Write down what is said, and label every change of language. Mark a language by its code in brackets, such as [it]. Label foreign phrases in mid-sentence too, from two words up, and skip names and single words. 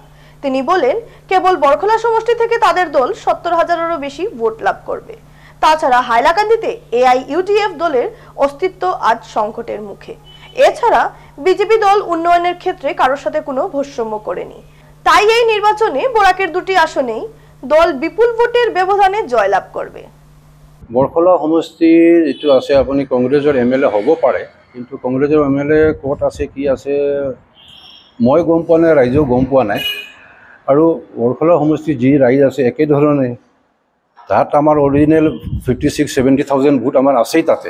[bn] তিনি বলেন, কেবল বরকলা সমষ্টি থেকে তাদের দল ৭০,০০০-এরও বেশি ভোট লাভ করবে। তাছাড়া হাইলাকান্দিতে AIUDF দলের অস্তিত্ব আজ সংকটের মুখে। এছাড়া বিজেপি দল উন্নয়নের ক্ষেত্রে কারোর সাথে কোনো ভারসাম্য করেনি। তাই এই নির্বাচনে বরাকের ২টি আসনেই দল বিপুল ভোটের ব্যবধানে জয়লাভ করবে। [as] বৰখলা সমষ্টি যিটো আছে, আপুনি কংগ্ৰেছৰ MLA হ'ব পাৰে, কিন্তু কংগ্ৰেছৰ MLA ক'ত আছে কি আছে মই গম পোৱা নাই, ৰাইজেও গম পোৱা নাই। আৰু বৰখলা সমষ্টিৰ যি ৰাইজ আছে একেধৰণে, তাত আমাৰ অৰিজিনেল 56-70,000 ভোট আমাৰ আছেই তাতে।